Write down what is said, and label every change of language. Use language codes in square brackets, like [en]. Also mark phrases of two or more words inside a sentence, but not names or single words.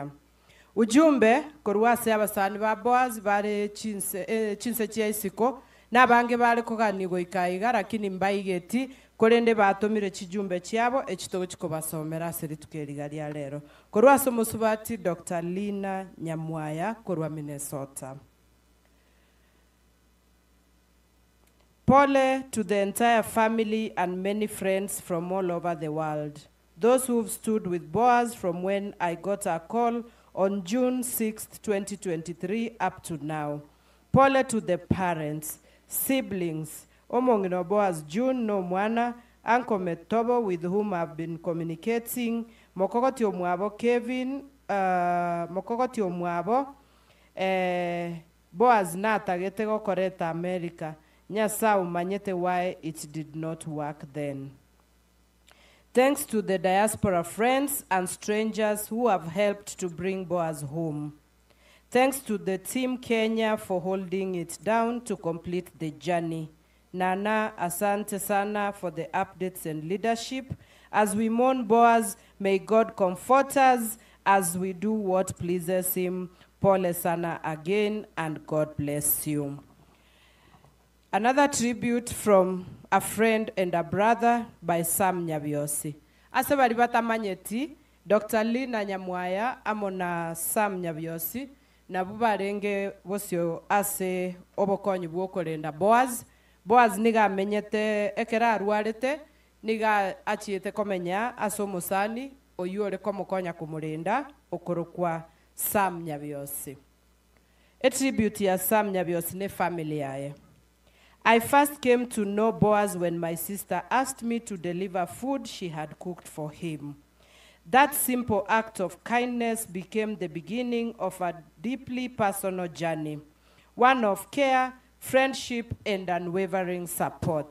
[guz] Ujumbe korwase abasani ba Boaz bare chinse chia isiko nabange bare koganigo ikaiga lakini mbaigeti korende batomire chijumbe chiabo ekitogo chikobasomera seri tukerigaria lero korwase musubati Dr. Lina Nyamwaya korwa Minnesota. [en] Pole to the entire family and many friends from all over the world. Those who've stood with Boaz from when I got a call on June 6th, 2023 up to now. Pole to the parents, siblings, [guz] Omongino Boaz June no mwana, [en] Uncle Metobo with whom I've been communicating, [guz] Mokogoti Omwabo Kevin, Mokogoti Omwabo, Boaz natagete go koreta America. Nyasa umanyete [en] why it did not work then. Thanks to the diaspora friends and strangers who have helped to bring Boaz home. Thanks to the Team Kenya for holding it down to complete the journey. Nana, [sw] asante sana [en] for the updates and leadership. As we mourn Boaz, may God comfort us as we do what pleases him. [sw] Pole sana [en] again, and God bless you. Another tribute from a friend and a brother by Sam Nyabiosi. [guz] Ase bari batamanyeti, Dr. Lina Nyamwaya amona Sam Nyabiosi na bubarenge bosio ase obokonyi bwokorenda Boaz. Boaz niga amenyete ekera arwarete niga achiete komenya ase omusani oyure komokonya kumurenda okorokwa Sam Nyabiosi. [en] A tribute [guz] ya Sam Nyabiosi ne family yaye. [en] I first came to know Boaz when my sister asked me to deliver food she had cooked for him. That simple act of kindness became the beginning of a deeply personal journey, one of care, friendship, and unwavering support.